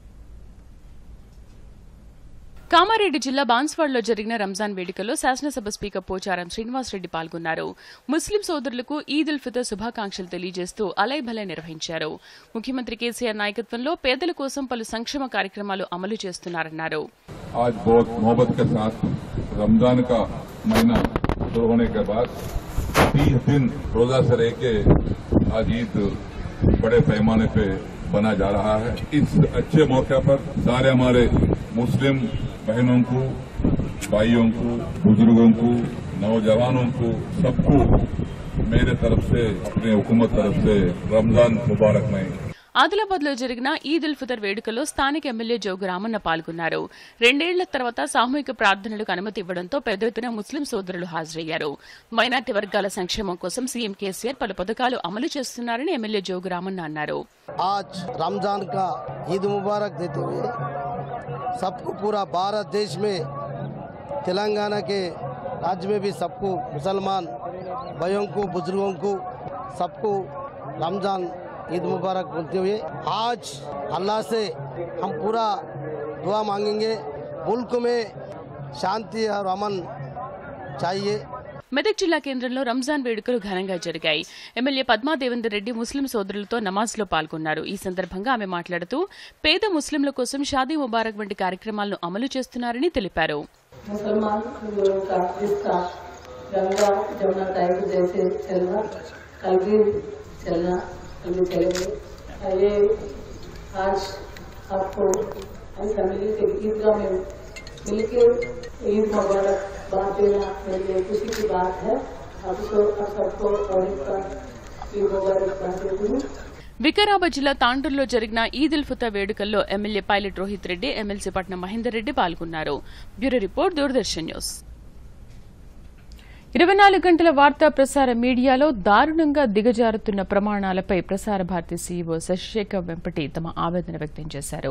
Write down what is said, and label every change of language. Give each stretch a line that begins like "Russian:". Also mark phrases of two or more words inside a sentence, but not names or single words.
Telugu: కామారెడ్డి జిల్లా బాన్స్వాడలో జరిగిన రంజాన్ వేడుకల్లో శాసనసభ స్పీకర్ పోచారం శ్రీనివాసరెడ్డి పాల్గొన్నారు. ముస్లిం సోదరులకు ఈద్ ఉల్ ఫితర్ శుభాకాంక్షలు తెలియజేస్తూ అలైభలై నిర్వహించారు. ముఖ్యమంత్రి కేసీఆర్ నాయకత్వంలో పేదల కోసం పలు సంక్షేమ కార్యక్రమాలు అమలు చేస్తున్నారన్నారు.
Hindi: आज बहुत मोहब्बत के साथ रमजान का महीना शुरू होने के बाद 30 दिन रोजा से रह के आज ईद बड़े पैमाने पे बना जा रहा है। इस अच्छे मौके पर सारे हमारे मुस्लिम बहनों को, भाइयों को, बुजुर्गों को, नौजवानों को, सबको मेरे तरफ से, अपने हुकूमत तरफ से रमजान मुबारक नहीं।
Telugu: ఆదిలాబాద్ లో జరిగిన ఈద్ ఉల్ ఫితర్ వేడుకల్లో స్థానిక ఎమ్మెల్యే జోగు రామన్న పాల్గొన్నారు. 2 ఏళ్ల తర్వాత సామూహిక ప్రార్థనలకు అనుమతి ఇవ్వడంతో పెద్ద ఎత్తున ముస్లిం సోదరులు హాజరయ్యారు. మైనార్టీ వర్గాల సంక్షేమం కోసం సీఎం కేసీఆర్ పలు పథకాలు అమలు చేస్తున్నారని ఎమ్మెల్యే జోగు రామన్న అన్నారు.
Hindi: आज रमजान का ईद मुबारक देते हुए सबको पूरा भारत देश में तेलंगाना के राज्य में भी सबको मुसलमान भाइयों को, बुजुर्गों को सबको रमजान ईद मुबारक बोलते हुए आज अल्लाह से हम पूरा दुआ मांगेंगे। मुल्क में शांति और अमन चाहिए।
Telugu: మెదక్ జిల్లా కేంద్రంలో రంజాన్ వేడుకలు ఘనంగా జరిగాయి. ఎమ్మెల్యే పద్మా దేవేందర్ రెడ్డి ముస్లిం సోదరులతో నమాజ్లో పాల్గొన్నారు. ఈ సందర్భంగా ఆమె మాట్లాడుతూ పేద ముస్లింల కోసం షాదీ ముబారక్ వంటి కార్యక్రమాలను అమలు చేస్తున్నారని తెలిపారు.
Hindi: आज आपको फैमिली से ईदगाह में मिलकर ईद मुबारक बात देना मेरे लिए खुशी की बात है। आपको सबको और ईद मुबारक बात देती हूँ।
Telugu: వికారాబాద్ జిల్లా తాండూరులో జరిగిన ఈద్ ఉల్ ఫితర్ వేడుకల్లో ఎమ్మెల్యే పైలట్ రోహిత్ రెడ్డి, ఎమ్మెల్సీ పట్నం మహేందర్ రెడ్డి పాల్గొన్నారు.
English: Bureau Report,
Telugu: దూరదర్శన్ న్యూస్. 24 గంటల వార్తా ప్రసార మీడియాలో దారుణంగా దిగజారుతున్న ప్రమాణాలపై ప్రసార భారతి సీఈఓ శశిశేఖర్ వెంపటి తమ ఆవేదన వ్యక్తం చేశారు.